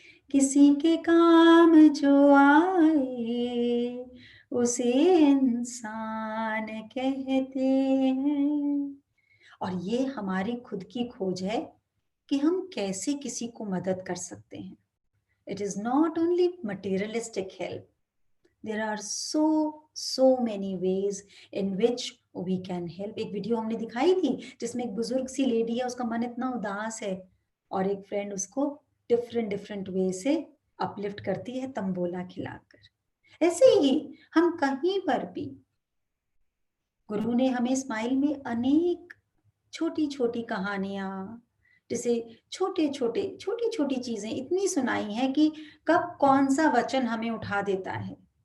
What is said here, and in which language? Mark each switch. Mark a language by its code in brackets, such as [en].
[hi] किसी के काम जो आए, उसे इंसान कहते हैं। और ये हमारी खुद की खोज है कि हम कैसे किसी को मदद कर सकते हैं। [en] It is not only materialistic help. There are so many ways in which we can help. [hi] एक वीडियो हमने दिखाई थी जिसमें एक बुजुर्ग सी लेडी है, उसका मन इतना उदास है, और एक फ्रेंड उसको डिफरेंट डिफरेंट वे से अपलिफ्ट करती है, तंबोला खिलाकर। ऐसे ही हम कहीं पर भी, गुरु ने हमें स्माइल में अनेक छोटी-छोटी कहानियाँ, जैसे छोटे-छोटे, छोटी-छोटी चीज़ें इतनी सुनाई हैं कि कब कौन-सा वचन हमें उठा देता है।